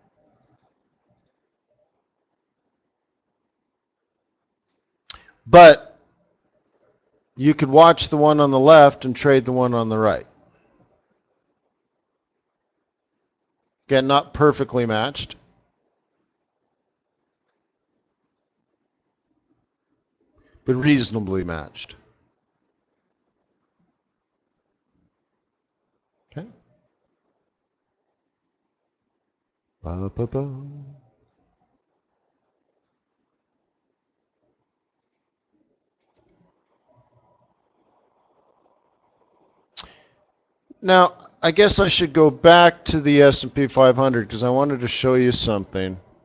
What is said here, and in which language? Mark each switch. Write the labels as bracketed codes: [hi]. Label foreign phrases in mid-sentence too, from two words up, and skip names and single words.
[en] But you could watch the one on the left and trade the one on the right. Again, not perfectly matched, but reasonably matched. Okay. Ba-ba-ba. Now, I guess I should go back to the S&P 500 because I wanted to show you something.